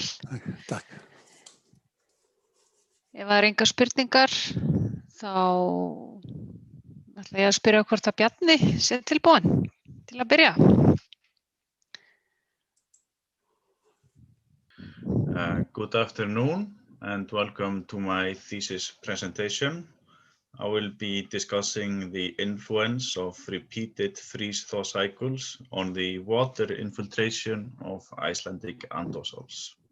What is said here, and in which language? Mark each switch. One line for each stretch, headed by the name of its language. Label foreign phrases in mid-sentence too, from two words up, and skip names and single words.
Icelandic: Takk. Ef það eru engar spurningar, þá ætla ég að spyrja hvort að Bjarni sé tilbúinn til að byrja.
English: Good afternoon and welcome to my thesis presentation. I will be discussing the influence of repeated freeze-thaw cycles on the water infiltration of Icelandic andosals.